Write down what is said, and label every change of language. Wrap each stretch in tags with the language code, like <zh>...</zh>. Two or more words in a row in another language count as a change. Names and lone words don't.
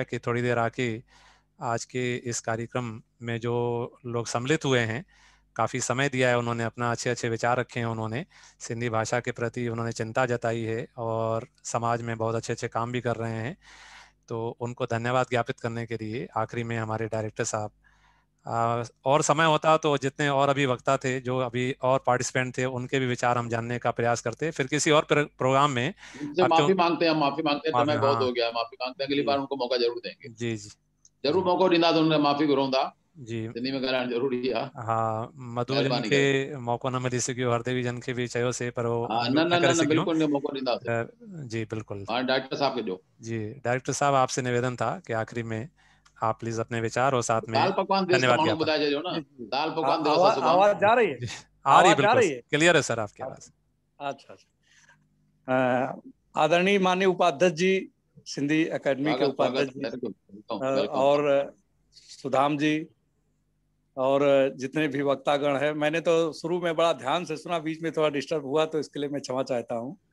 <hi>कि थोड़ी देर आके आज के इस कार्यक्रम में जो लोग सम्मिलित हुए हैं, काफ़ी समय दिया है उन्होंने, अपना अच्छे अच्छे विचार रखे हैं उन्होंने, सिंधी भाषा के प्रति उन्होंने चिंता जताई है और समाज में बहुत अच्छे अच्छे काम भी कर रहे हैं, तो उनको धन्यवाद ज्ञापित करने के लिए आखिरी में हमारे डायरेक्टर साहब, और समय होता तो जितने और अभी वक्ता थे, जो अभी और पार्टिसिपेंट थे, उनके भी विचार हम जानने का प्रयास करते, फिर किसी और प्रोग्राम में। माफी मांगते हैं, माफी मांगते हैं, समय बहुत हो गया, माफी मांगते हैं, अगली बार उनको मौका जरूर देंगे। जी जी</hi> <sd>जरूर मौको ॾींदा तो उनखे माफ़ी घुरूं था जी, सिंधी में ॻाल्हाइण ज़रूरी आहे। हाँ, मधु जन खे मौको न मिली सघियो, हरदेवी जन खे भी चयोसीं पर न बिल्कुल मौको ॾींदासीं। जी बिल्कुल,</sd> <hi>डायरेक्टर साहब के जो जी डायरेक्टर साहब आपसे निवेदन था कि आखिरी में आप प्लीज अपने विचार और साथ में</hi> <sd>दाल पकवान देश का माण्हू ॿुधाए छॾियो न, दाल पकवान दिवस आहे सुभाणे।</sd> <hi>आवाज जा रही है? आ रही, बिल्कुल क्लियर है सर आपकी आवाज। अच्छा, आदरणीय माननीय उपाध्यक्ष जी, सिंधी एकेडमी के उपाध्यक्ष जी, और सुदाम जी, और जितने भी वक्तागण हैं, मैंने तो शुरू में बड़ा ध्यान से सुना, बीच में थोड़ा डिस्टर्ब हुआ तो इसके लिए मैं क्षमा चाहता हूँ।</hi>